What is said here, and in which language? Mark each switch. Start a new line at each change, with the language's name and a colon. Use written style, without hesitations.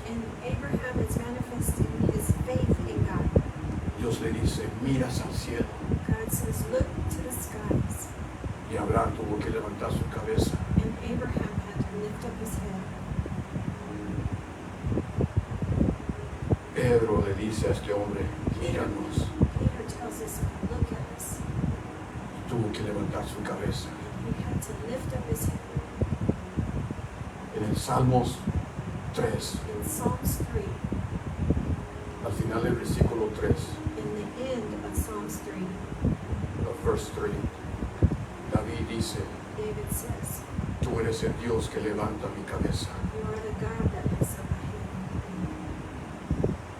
English: and Abraham is manifesting his faith in God.
Spanish: Dios le dice, miras al cielo.
English: God says, look to the skies.
Spanish: Y Abraham tuvo que levantar su cabeza.
English: And Abraham had to lift up his head.
Spanish: Pedro le dice a este hombre, míranos.
English: Peter tells us, look at us.
Spanish: Y tuvo que levantar su cabeza.
English: He had to lift up his head.
Spanish: En el Salmos 3,
English: In Psalms 3,
Spanish: al final del versículo 3,
English: in the end of Psalms 3, verse 3, David
Spanish: dice,
English: David says,
Spanish: tú eres el Dios que levanta mi cabeza.
English: you are the God that lifts up my head.